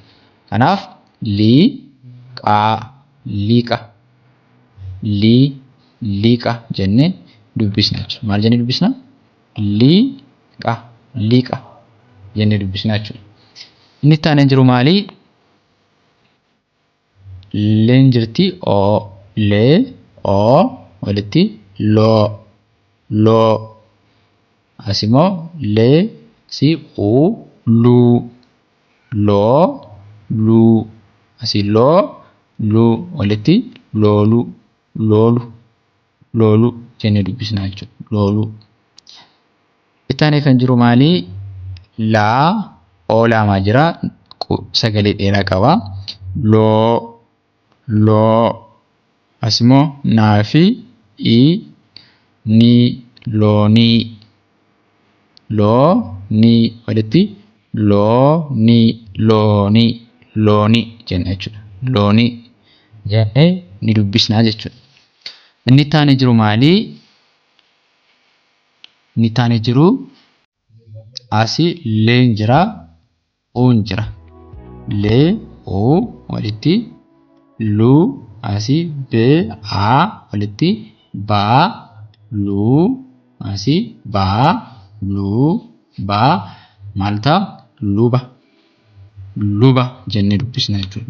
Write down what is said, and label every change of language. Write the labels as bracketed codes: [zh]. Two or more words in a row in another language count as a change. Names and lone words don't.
[om] Kanaaf liiqa jennee dubbisna jechuudha. Maal jennee dubbisna? Liiqa jennee dubbisna jechuudha. Inni itti aanee jiru maali? Leen jirti oo lee oo walitti loo loo asimoo lee si uu luu loo luu asi loo luu walitti loolu loolu loolu jennee dubbisna jechuudha. Loolu. Itti aanee kan jiru maali? Laa oo laamaa jira sagalee dheeraa qaba. Loo loo asimoo naa fi ii ni loonii loonii walitti loonii loonii loonii jenna jechuudha. Loonii jennee ni dubbisnaa jechuudha. Inni itti aanee jiru maali? Inni itti aanee jiru asii leen jira uun jira. Lee uu walitti luu asii bee aa walitti baa luu asii baa luu baa maal ta'a? Luba luba jennee dubbisna jechuudha.